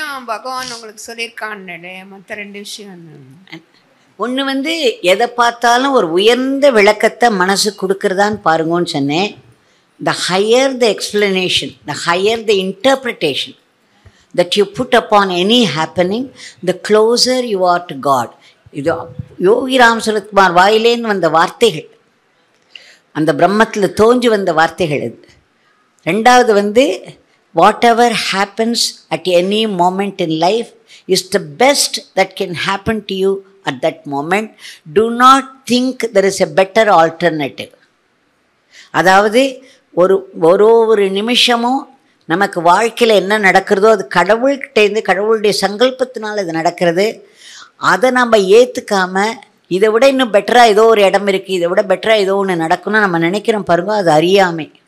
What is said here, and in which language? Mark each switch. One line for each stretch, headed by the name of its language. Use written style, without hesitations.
Tamil: பகவான் உங்களுக்கு சொல்லியிருக்கான்னு மற்ற 2 விஷயம். ஒன்று எதை பார்த்தாலும் ஒரு உயர்ந்த விளக்கத்தை மனசு கொடுக்குறதான்னு பாருங்கன்னு சொன்னேன்.
English: The higher the explanation, the higher the interpretation that you put upon any happening, the closer you are to God.
Tamil: இது யோகி ராம் சுரத்குமார் வாயிலேன்னு வந்த வார்த்தைகள், அந்த பிரம்மத்தில் தோன்றி வந்த வார்த்தைகள் இது.
English: ரெண்டாவது whatever happens at any moment in life is the best that can happen to you at that moment. Do not think there is a better alternative.
Tamil: அதாவது ஒரு நிமிஷமும் நமக்கு வாழ்க்கையில் என்ன நடக்கிறதோ அது கடவுள்கிட்டேருந்து, கடவுளுடைய சங்கல்பத்தினால் அது நடக்கிறது. அதை நம்ம ஏற்றுக்காமல் இதை விட இன்னும் பெட்டராக ஏதோ ஒரு இடம் இருக்குது, இதை விட பெட்டராக ஏதோ ஒன்று நடக்கணும்னு நம்ம நினைக்கிறோம் பாருங்க, அது அறியாமை.